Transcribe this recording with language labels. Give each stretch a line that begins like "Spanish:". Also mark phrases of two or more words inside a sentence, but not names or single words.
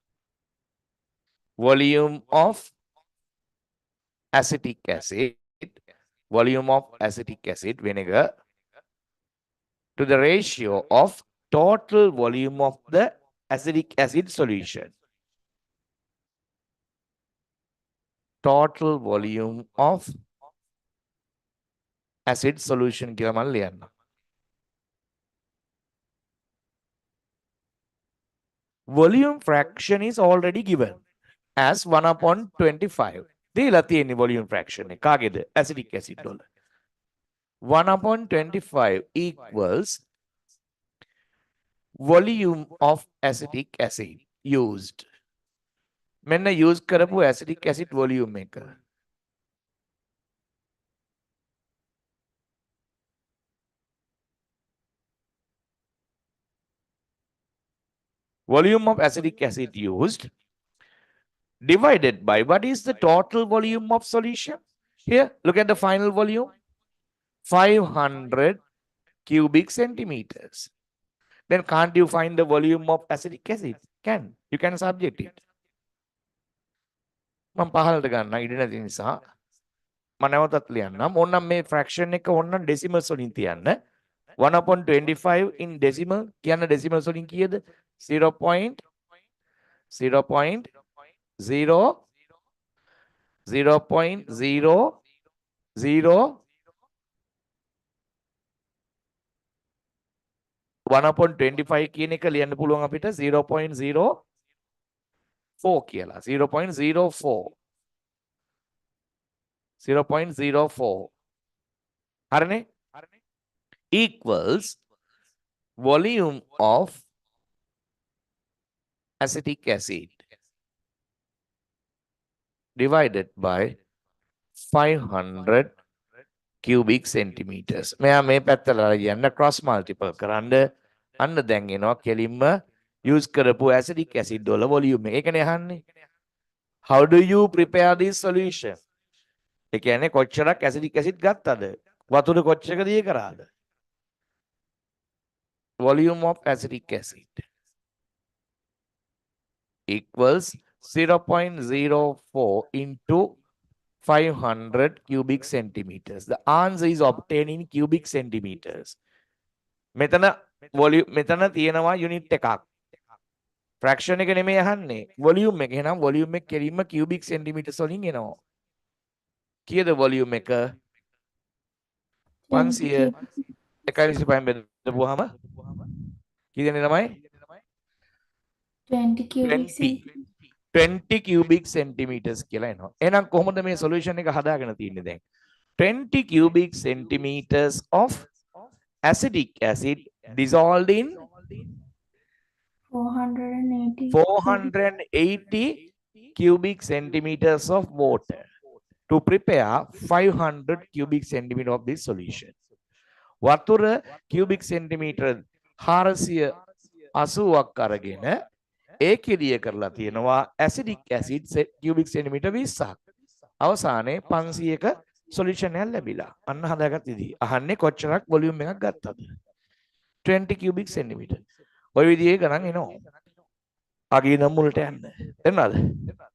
English: Volume of acetic acid, volume of acetic acid vinegar to the ratio of total volume of the acetic acid solution. Total volume of acid solution
Sinhala: කියලා මම ලියන්න.
English: Volume fraction is already given as 1/25.
Sinhala: දීලා තියෙන්නේ
English: volume fraction
Sinhala: එක කාගේද?
English: Acetic acid වල. 1/25 equals volume of acetic acid used.
Sinhala: මෙන්න use කරපු
English: acetic acid volume
Sinhala: එක.
English: Volume of acetic acid used divided by what is the total volume of solution? Here, look at the final volume. 500 cubic centimeters. Then can't you find the volume of acetic acid? You can subject it.
Sinhala: මම පහළට ගන්න ඉඩ නැති නිසා මම නැවතත් ලියන්නම්. ඕනනම් මේ fraction එක ඕනනම් decimals වලින් තියන්න. 1/25
English: in decimal
Sinhala: කියන්න decimals වලින් කීයද? 0.0 1/25 කියන එක ලියන්න පුළුවන් අපිට 0.04 කියලා. 0.04 හරිනේ?
English: equals volume of acetic acid divided by 500 cubic centimeters.
Sinhala: මෙයා මේ පැත්තට යන්න
English: cross multiple
Sinhala: කරන්න අන්න දැන් එනවා කෙලින්ම use කරපු
English: acetic acid
Sinhala: වල volume එක. ඒකනේ අහන්නේ.
English: How do you prepare this solution?
Sinhala: ඒ කියන්නේ කොච්චරක්
English: acetic acid
Sinhala: ගත්තද? වතුර කොච්චරක දිය කරාද?
English: Volume of acetic acid equals 0.04 into 500 cubic centimeters. The answer is obtained in cubic centimeters.
Sinhala: මෙතන volume මෙතන තියෙනවා unit එකක්. fraction එක නෙමෙයි අහන්නේ. volume එක. එහෙනම් volume එක කෙලින්ම
English: cubic centimeters
Sinhala: වලින් එනවා. කීයද volume එක? 500 125 බෙදපුවාම කී දෙනෙ ළමයි?
English: 20 cubic
Sinhala: 20
English: cubic centimeters
Sinhala: කියලා එනවා. එහෙනම් කොහොමද මේ solution එක හදාගෙන තියෙන්නේ දැන්?
English: 20 cubic centimeters of acetic acid dissolved in 480 cubic centimeters of water to prepare 500 cubic centimeter of this solution.
Sinhala: වතුර
English: cubic centimeter
Sinhala: 480ක් අරගෙන ඒක එළිය කරලා තියෙනවා
English: acidic acid cubic centimeter
Sinhala: 20ක්. අවසානයේ 500ක solution එකක් ලැබිලා. අන්න හදාගත්ත ඉතින්. අහන්නේ කොච්චරක් volume එකක් ගත්තද? 20
English: cubic centimeter.
Sinhala: ඔය විදිහේ ගණන් එනවා. අගේ නම් මුලට යන්න. එන්නද?